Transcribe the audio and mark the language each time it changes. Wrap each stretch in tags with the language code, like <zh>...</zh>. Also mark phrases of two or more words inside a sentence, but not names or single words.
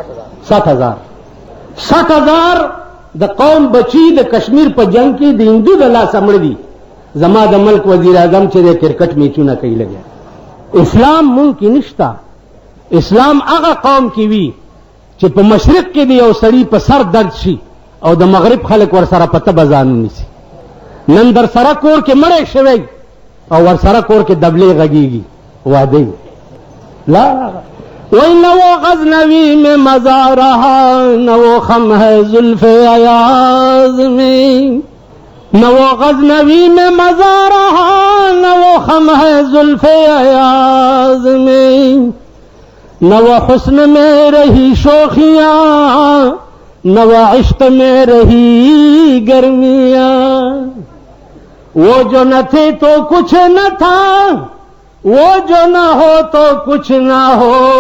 <ps>60,000 د قوم بچی د کشمیر په جنگ کې د هندو د لاسه مړ دي زما د ملک وزیر اعظم چې د کرکټ میچونه کوي لګیا اسلام مونږ کې نشته اسلام هغه قوم کې وي چې په مشرق کې د یو سړي په سر درد شي او د مغرب خلک ورسره په تبه ځان ونیسي نن در سره کور کې مړی شوی او ورسره کور کې دبلې غږیږي واده لا وہی</ps> <ur>نہ وہ غزنوی میں مزہ رہا نہ وہ خم ہے زلف ایاز میں نہ وہ غزنوی میں مزہ رہا نہ وہ خم ہے زلف ایاز میں نہ وہ حسن میں رہی شوخیاں نہ وہ عشق میں رہی گرمیاں وہ جو نہ تھے تو کچھ نہ تھا وہ جو نہ ہو تو کچھ نہ ہو</ur>